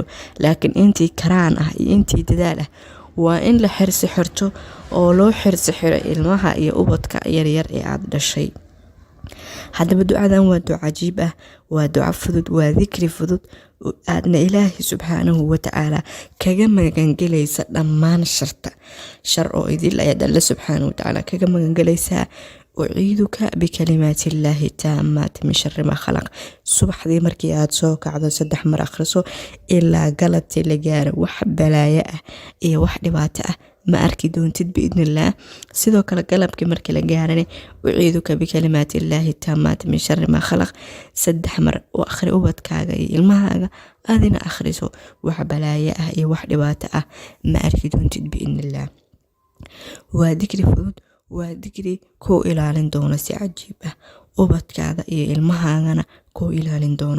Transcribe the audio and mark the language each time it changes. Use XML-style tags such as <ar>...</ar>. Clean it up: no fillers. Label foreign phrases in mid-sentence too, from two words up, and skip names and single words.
<so>laakiin intii karaan ah iyo intii dadaal ah waa in la xirsi xirto oo loo xirsi xiro ilmaha iyo ubadka yaryar ee aad dhashay. haddaba ducadan waa duco cajiib ah, waa duco fudud, waa dikri fudud aadna ilaahi</so> <ar>سبحانه وتعالى</ar> <so>kaga magangelaysa dhammaan shar oo idil ayaad alle</so> <ar>سبحانه وتعالى</ar> <so>kaga magangelaysaa.</so> <ar>أعيذك بكلمات الله التامات من شر ما خلق.</ar> <so>subaxdii markii aad soo kacdo 3 mar akhriso ilaa galabtii la gaaro, wax balaayo ah iyo wax dhibaato ah ma arki doontid biidnillaah. sidoo kale galabkii markii la gaarane</so> <ar>أعيذك بكلمات الله التامات من شر ما خلق</ar> <so>3 mar oo akhri ubadkaaga iyo ilmahaaga adina akhriso, wax balaayo ah iyo wax dhibaato ah ma arki doontid biidnillaah. waa dikri fudud, waa dikri kuu ilaalin doono si cajiib ah, ubadkaada iyo ilmahaagana kuu ilaalin doono.</so>